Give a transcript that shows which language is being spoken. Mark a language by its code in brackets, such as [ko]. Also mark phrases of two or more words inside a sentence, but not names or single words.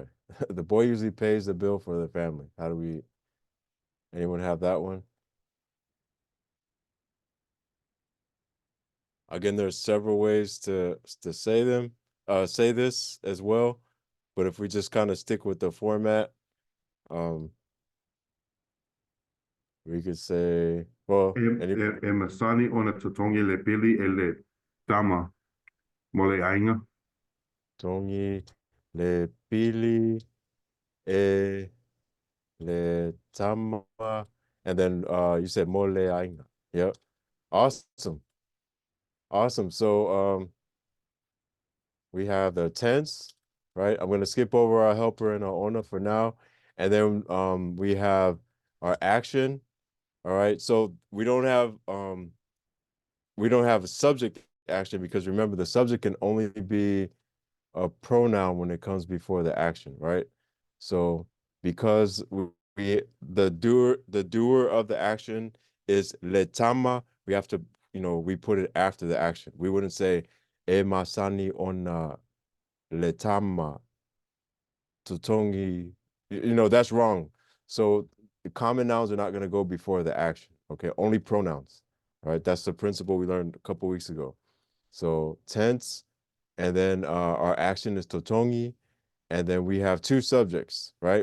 [en] The boy usually pays the bill for the family. How do we, anyone have that one? Again, there's several ways to say this as well. But if we just kind of stick with the format, um, we could say, well, any [sm] E masani ona totongi le pili e le tama mo le ainga. tongi le pili e le tama, [en] and then you said [sm] mole ainga. [en] Yep. Awesome. Awesome. So we have the tense, right? I'm going to skip over our helper and our owner for now. And then we have our action. All right. So we don't have a subject action because remember the subject can only be a pronoun when it comes before the action, right? So because the doer of the action is letama, we have to, we put it after the action. We wouldn't say [sm] e masani ona letama tutongi. [en] That's wrong. So the common nouns are not going to go before the action. Okay, only pronouns. All right, that's the principle we learned a couple weeks ago. So tense, and then our action is totongi, and then we have two subjects, right?